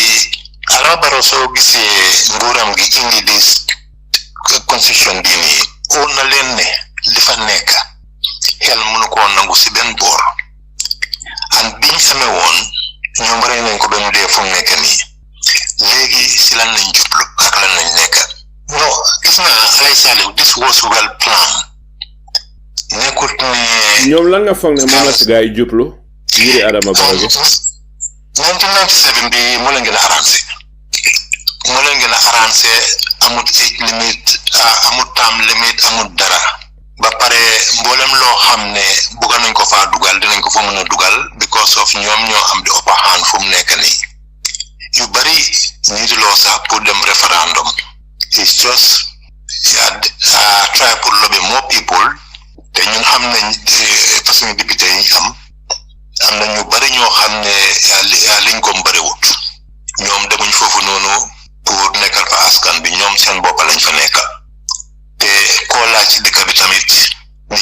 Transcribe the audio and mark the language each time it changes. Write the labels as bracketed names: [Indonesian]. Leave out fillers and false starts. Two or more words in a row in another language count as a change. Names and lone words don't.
[Wolof] Adama Barrow soo gisee nguuram gi indi dis constitution bi nii oo na leen ne li fa nekk xel mënu koo nangu si benn boor and biñ amee woon ñoom rey nañ ko ba mu dee fu mu nekk nii léegi si lan lañ jublu ak lan lañ nekk non gis naa Alay Saliou [English] this was well planned [Wolof] nekkut ne ñoom lan nga foog ne moom la si gaa yi jublu ngir Adama Barrow gi 1997 bi moo leen gën a arrangé amut [English] age limit [Wolof] amut [English] time limit [Wolof] amut dara ba pare mboolem loo xam ne bugga nañ ko faa dugal dinañ ko fa mën a dugal [English] because of [Wolof] ñoom ñoo am di [English] upper hand [Wolof] fu mu nekk nii yu bari ñi di loo sax pour dem référendum [English] it's just try [Wolof] pour [English] lobby more people [Wolof] te ñun xam nañ façon député yi am na ñu bari ñoo xam ne liñ ko bariwut ñoom demuñ foofu noonu pour nekkal fa askan bi ñoom seen bopp lañ fa nekkal te koo laaj ci dëkk bi tamit nit